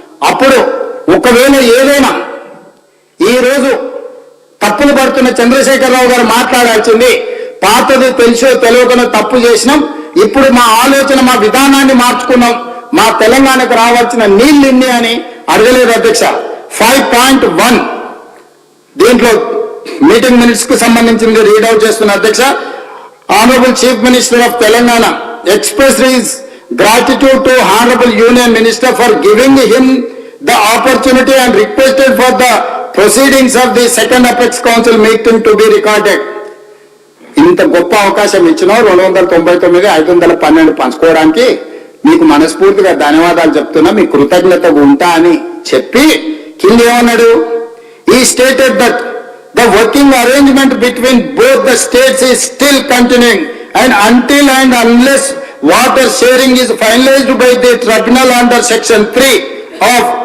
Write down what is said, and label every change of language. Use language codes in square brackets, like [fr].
[te] అప్పుడు ఒకవేళ ఏదైనా ఈ రోజు తప్పులు పడుతున్న చంద్రశేఖరరావు గారు మాట్లాడాల్సింది, పాతది తెలిసో తెలియకనో తప్పు చేసినాం, ఇప్పుడు మా ఆలోచన మా విధానాన్ని మార్చుకున్నాం, మా తెలంగాణకు రావాల్సిన నీళ్ళు ఇన్ని అని అడగలేదు అధ్యక్ష. 5.1 దీంట్లో మీటింగ్ మినిట్స్ కు సంబంధించింది రీడౌట్ చేస్తున్న అధ్యక్ష. [en] Honourable chief minister of Telangana express his gratitude to Honorable Union Minister for giving him the opportunity and requested for the proceedings of the second Apex Council meeting to be recorded. [te] ఇంత గొప్ప అవకాశం ఇచ్చిన 299, 512 పంచుకోవడానికి మీకు మనస్ఫూర్తిగా ధన్యవాదాలు చెప్తున్నా, మీ కృతజ్ఞతగా ఉంటా అని చెప్పి కింద ఏమన్నాడు, [en] he stated that the working arrangement between both the states is still continuing and until and unless water sharing is finalized by the tribunal under section 3 of